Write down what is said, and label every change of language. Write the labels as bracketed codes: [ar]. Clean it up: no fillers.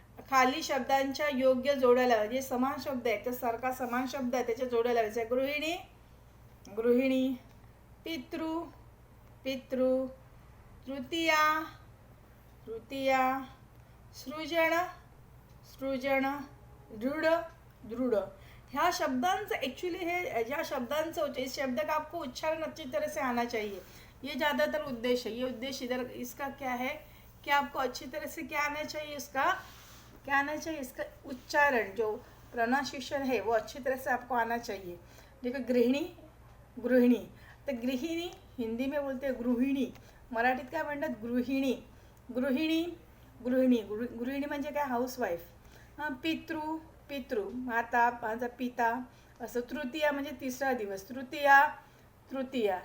[mr] खाली शब्दांच्या योग्य जोड्या लावायच्या. जे समान शब्द आहे तर सारखा समान शब्द आहे त्याच्या जोड्या लावायच्या. गृहिणी गृहिणी. पितृ पितृ. तृतीया तृतीया. सृजन, सृजन, दृढ़, दृढ़। ह्या शब्दांचं एक्चुअली है, ज्या शब्दांचं होते [hi] इस शब्द का आपको उच्चारण अच्छी तरह से आना चाहिए। ये ज़्यादातर उद्देश्य है। ये उद्देश्य इधर इसका क्या है कि आपको अच्छी तरह से क्या आना चाहिए, इसका क्या आना चाहिए, इसका उच्चारण जो प्रोनाउंसिएशन है वो अच्छी तरह से आपको आना चाहिए। [mr] देखो गृहिणी, गृहिणी, तर गृहिणी [hi] हिंदी में बोलते हैं [mr] गृहिणी, मराठीत काय म्हणतात गृहिणी, गृहिणी, गृहिणी, गृहिणी म्हणजे काय हाऊसवाईफ। हां, पितृ, पितृ, माता, माझा पिता, असं। तृतीया म्हणजे तिसरा दिवस, तृतीया, तृतीया।